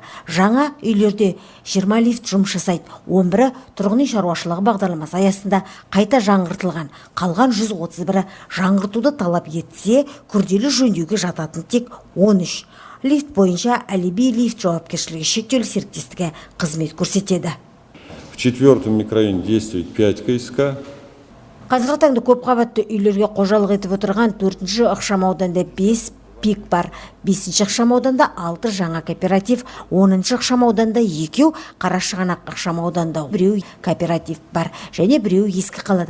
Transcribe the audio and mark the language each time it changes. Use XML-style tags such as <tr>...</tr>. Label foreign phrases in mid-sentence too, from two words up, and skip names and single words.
<kk>Жаңа үйлерде 20 лифт жұмыс жасайды. 11-і тұрғын үй шаруашылығы бағдарламасы аясында қайта жаңғыртылған. Қалған 131-і жаңғыртуды талап етсе, күрделі жөндеуге жататын тек 13. Лифт бойынша Әлиби лифт жауапкершілігі шектеулі серіктестігі қызмет көрсетеді.</kk> <ru>В 4-м микрорайоне действует 5 КСК.</ru> <kk>Қазіргі таңда көп қабатты үйлерге қожалық етіп отырған 4-ші ықшам ауданда 5 пик бар. 5-ші ықшам ауданда 6 жаңа кооператив, 10-ші ықшам ауданда 2, Қарашығанақ ықшам ауданда 1 кооператив бар және 1 ескі қалада.</kk>